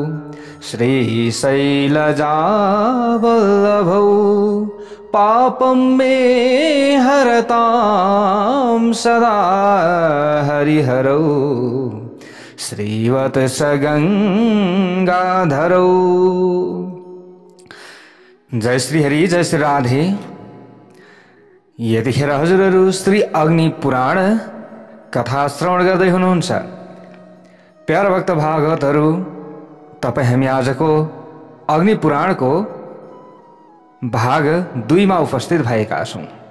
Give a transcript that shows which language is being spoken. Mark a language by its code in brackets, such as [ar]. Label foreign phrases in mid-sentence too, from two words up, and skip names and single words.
[sa] श्रीशैलजावल्लभौ पापं मे हरतां सदा हरिहरौ श्रीवत्स गंगाधरौ। [ne] जय श्री हरि, जय श्री राधे। यतिखेर हजुरहरू श्री अग्नि पुराण कथा श्रवण गर्दै हुनुहुन्छ। प्यारा भक्त भागवतहरू, तपाईँ हामी आजको अग्नि पुराणको भाग 2 मा उपस्थित भएका छौँ।